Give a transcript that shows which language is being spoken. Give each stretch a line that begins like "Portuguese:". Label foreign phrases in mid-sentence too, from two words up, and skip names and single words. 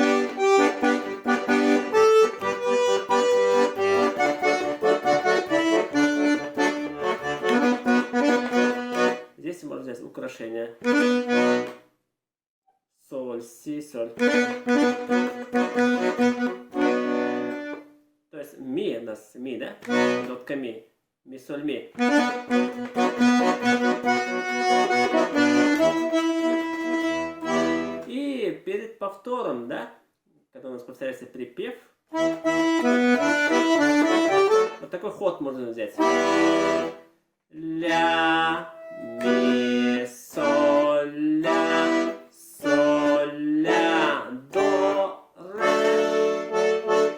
Russian: Здесь можно взять украшение соль, си, соль. То есть ми у нас ми, да? Нотка ми. Ми, соль, ми. И перед повтором, да, когда у нас повторяется припев, вот такой ход можно взять. Ля, ми, соль, ля, до, ре.